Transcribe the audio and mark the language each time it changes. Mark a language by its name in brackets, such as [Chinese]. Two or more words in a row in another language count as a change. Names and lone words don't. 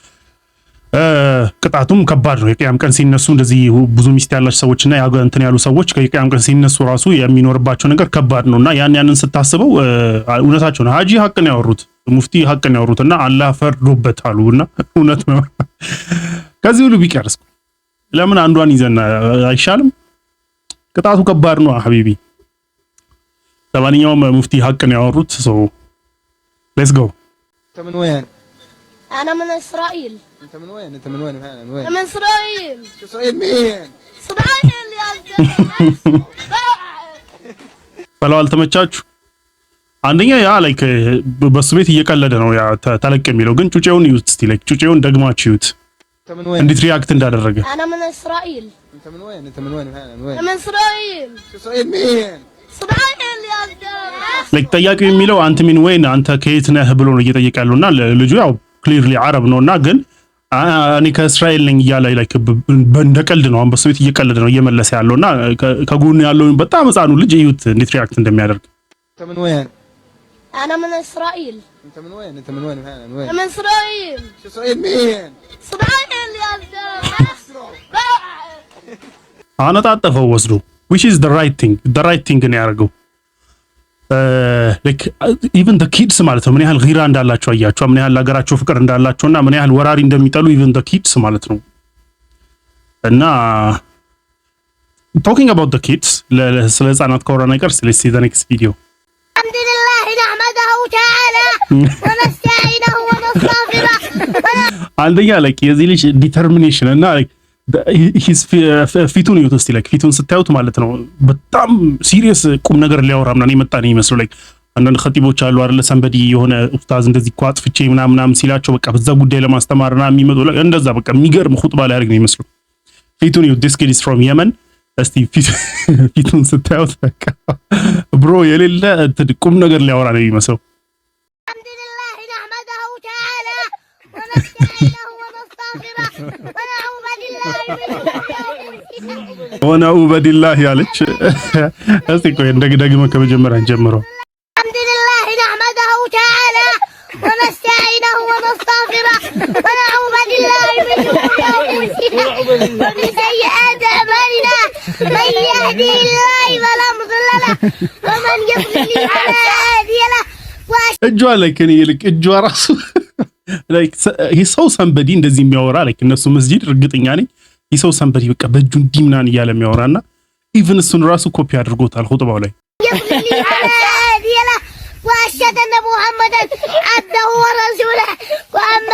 [Amharic] ቅጣቱም ከባድ ነው። የቂያም ቀን ሲነሱ እንደዚህ ብዙ ሚስት ያላቸው ሰዎችና እንትን ያሉ ሰዎች ከቂያም ቀን ሲነሱ ራሱ የሚኖርባቸው ነገር ከባድ ነውና ያንን ስታስበው እውነታቸው ነው። ሀጂ ሐቅን ያወሩት ሙፍቲ ሐቅን ያወሩትና አላህ ፈርዶበታሉና እውነት ነው። ከዚህ ሁሉ ቢቀርስ ለምን አንዷን ይዘና አይሻልም? ቅጣቱ ከባድ ነው ሐቢቢ። ለማንኛውም ሙፍቲ ሐቅን ያወሩት [English] so let's go [Amharic] ከምን ወያን [Arabic] أنا من إسرائيل. أنت من وين؟ أنت من وين؟ من وين؟ من إسرائيل. إسرائيل مين؟ إسرائيل يا [Amharic] فلو አልተመቻችሁ አንደኛ ያ ላይክ በሱ ቤት እየቀለደ ነው ያ ተለቅ የሚለው ግን ጩጬውን ይዩት እስቲ ላይክ ጩጬውን ደግማችሁ ይዩት እንዴት ሪአክት እንዳደረገ [Arabic] أنا من إسرائيل. أنت من وين؟ أنت من وين؟ من وين؟ من إسرائيل. إسرائيل مين؟ إسرائيل يا [Amharic] ላይክ ጠያቂው የሚለው አንተ ምን ወይን አንተ ከየት ነህ ብሎ ነው እየጠየቀ ያለውና ልጁ ያው ክሊርሊ አረብ ነውና ግን እኔ ከእስራኤል ነኝ እያለ ላይክ በእንደቀልድ ነው አንበሱ ቤት እየቀለደ ነው እየመለሰ ያለውና ከጎኑ ያለው በጣም ህፃኑ ልጅ እዩት እንዴት ሪአክት እንደሚያደርግ [Arabic] انت من وين انا من اسرائيل انت من وين انت من وين من وين من اسرائيل اسرائيل مين اسرائيل يا [Amharic] አነጣጠፈው ወስዶ [English] which is the right thing [Amharic] ነው ያደርገው [English] like even the kids [Amharic] ማለት ነው ምን ያህል ጊራ እንዳላቸው አያቸው ምን ያህል ሀገራቸው ፍቅር እንዳላቸውና ምን ያህል ወራሪ እንደሚጠሉ [English] even the kids [Amharic] ማለት ነው እና [English] talking about the kids [Amharic] ስለ ህፃናት ከወራ ነገር [English] let's see the next video [Arabic] الحمد لله نحمده تعالى ونستعينه ونستغفره [Amharic] አንደኛ like የዚህ ልጅ determination እና like ፊቱን ይወጥ እስቲ ላይክ ፊቱን ስታዩት ማለት ነው በጣም ሲሪየስ ቁም ነገር ሊያወራ ምናምን የመጣ ነው ይመስሉ ላይክ አንዳንድ ኸጢቦች አሉ አይደለ ሰንበዲ የሆነ ኡስታዝ እንደዚህ ቋጥ ፍቼ ምናምን ሲላቸው በቃ በዛ ጉዳይ ለማስተማርና የሚመጡ እንደዛ በቃ የሚገርም ኹጥባ ላይ ያደርግ ነው ይመስሉ ፊቱን ይወጥ [English] this kid is from Yemen [Amharic] እስቲ ፊቱን ስታዩት በቃ ብሮ የሌለ ቁም ነገር ሊያወራ ነው ይመስሉ [Arabic] الحمد لله نحمده تعالى ونستعينه ونستغفره ونعوذ بالله [Amharic] ያለች እስቲ ቆይ እንደገና ከመጀመሪያ ጀምሮ [Arabic] الحمد لله نحمده تعالى ونستعينه ونستغفره ونعوذ بالله من سيئات أعمالنا من يهده الله فلا مضل له ومن يضلل فلا هادي له [Amharic] እጇ ላይ ከኔ ይልቅ እጇ ራሱ ላይክ ሰው ሰንበዲ እንደዚህ የሚያወራ ላይክ እነሱ መስጂድ እርግጠኛ ነኝ ይሰው ሰንበዲ በቃ በእጁ እንዲምናን እያለ የሚያወራና ኢቭን እሱን ራሱ ኮፒ አድርጎታል ኹጥባው ላይ [Arabic] وأشهد محمدا عبده ورسوله وأما